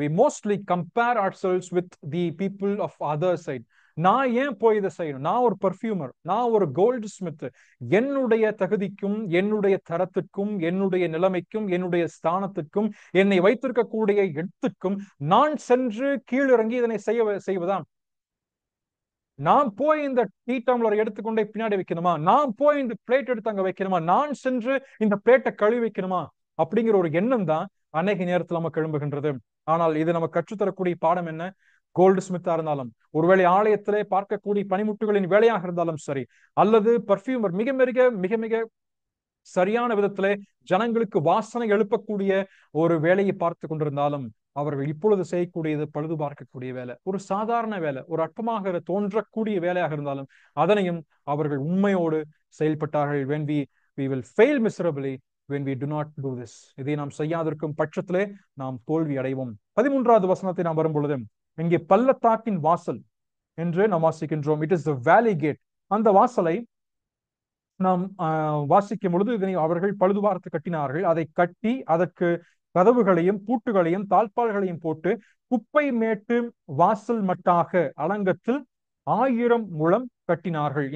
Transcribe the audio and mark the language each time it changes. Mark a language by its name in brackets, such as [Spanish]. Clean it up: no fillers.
[English] We mostly compare ourselves with the people of other side. [Tamil] நான் ஏன் போய் இதை செய்யணும்? நான் ஒரு பர்ஃபியூமர், நான் ஒரு கோல்டு ஸ்மித், என்னுடைய தகுதிக்கும் என்னுடைய தரத்திற்கும் என்னுடைய நிலைமைக்கும் என்னுடைய ஸ்தானத்திற்கும் என்னை வைத்திருக்கக்கூடிய இடத்துக்கும் நான் சென்று கீழிறங்கி இதனை செய்வதான். நான் போய் இந்த டீ டம்ளர் எடுத்துக்கொண்டே பின்னாடி வைக்கணுமா? நான் போய் இந்த பிளேட் எடுத்து அங்க வைக்கணுமா? நான் சென்று இந்த பிளேட்டை கழுவி வைக்கணுமா? அப்படிங்கிற ஒரு எண்ணம் தான் அநேக நேரத்தில் நமக்கு எழும்புகின்றது. ஆனால் இது நமக்கு கற்றுத்தரக்கூடிய பாடம் என்ன? கோல்டு ஸ்மித்தா இருந்தாலும், ஒருவேளை ஆலயத்திலே பார்க்கக்கூடிய பனிமுட்டுகளின் வேலையாக இருந்தாலும் சரி, அல்லது பர்ஃபியூமர் மிக மிக மிக மிக சரியான விதத்திலே ஜனங்களுக்கு வாசனை எழுப்பக்கூடிய ஒரு வேலையை பார்த்து கொண்டிருந்தாலும் அவர்கள் இப்பொழுது செய்யக்கூடியது பழுது பார்க்கக்கூடிய வேலை, ஒரு சாதாரண வேலை, ஒரு அற்பமாக தோன்றக்கூடிய வேலையாக இருந்தாலும் அதனையும் அவர்கள் உண்மையோடு செயல்பட்டார்கள். [English] when we will fail miserably when we do not do this. [Tamil] இதை நாம் செய்யாதிருக்கும் பட்சத்திலே நாம் தோல்வி அடைவோம். 13வது வசனத்தை நாம் வரும் பொழுது இங்கே பள்ளத்தாக்கின் வாசல் என்று நாம் வாசிக்கின்றோம். [English] It is the valley gate. [Tamil] அந்த வாசலை நாம் வாசிக்கும் பொழுது இதனை அவர்கள் பழுது பார்த்து கட்டினார்கள். அதை கட்டி அதற்கு கதவுகளையும் பூட்டுகளையும் தாழ்பால்களையும் போட்டு குப்பை மேட்டு வாசல் மட்டாக அலங்கத்தில் 1000 முழம் கட்டினார்கள்.